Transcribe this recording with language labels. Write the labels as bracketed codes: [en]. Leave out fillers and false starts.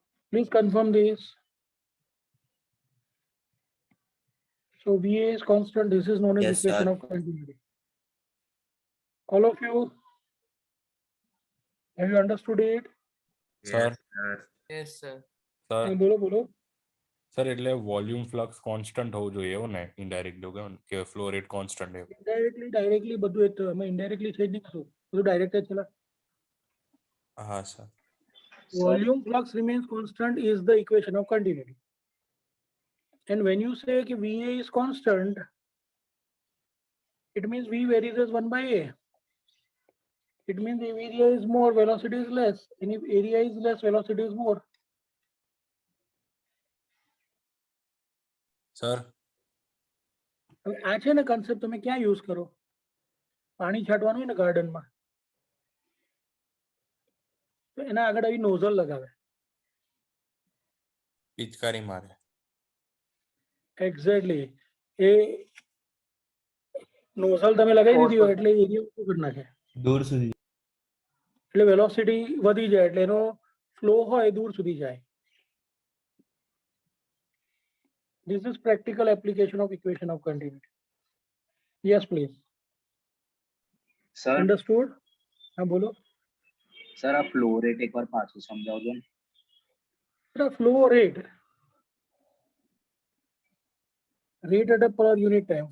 [en] Please confirm this. So VA is constant. This is known as Yes, equation sir. of continuity. All of you, have you understood it? Sir yes sir. Sir [gu] બોલો બોલો. Sir એટલે volume flux constant હોવું જોઈએ એવું ને indirectly કેવું કે flow rate constant એવું. Indirectly, directly બધું એ તો અમે indirectly થઈ જ નહીં કશું. બધું direct જ છે. હા sir. [en] Volume flux remains constant is the equation of continuity. And when you say [hi] कि [en] VA is constant, it means V varies as 1 by A. It means if area is more, velocity is less. And if area is less, velocity is more. Sir [gu] હવે આ છે ને concept તમે ક્યાં use કરો, પાણી છાંટવાનું હોય ને ગાર્ડનમાં, તો એના આગળ આવી નોઝલ લગાવે. પિચકારી મારે. એક્ઝેક્ટલી એ નોઝલ તમે લગાવી દીધી હોય એટલે એરિયા ઓછો કરી નાખે, દૂર સુધી. એટલે વેલોસિટી વધી જાય, એટલે એનો ફ્લો હોય દૂર સુધી જાય. [en] This is practical application of equation of continuity. Yes, please. Sir Understood? [hi] हाँ बोलो. [gu] સર આ ફ્લો રેટ એકવાર પાછું સમજાવજો ને. [en] Sir, flow rate at a per unit time.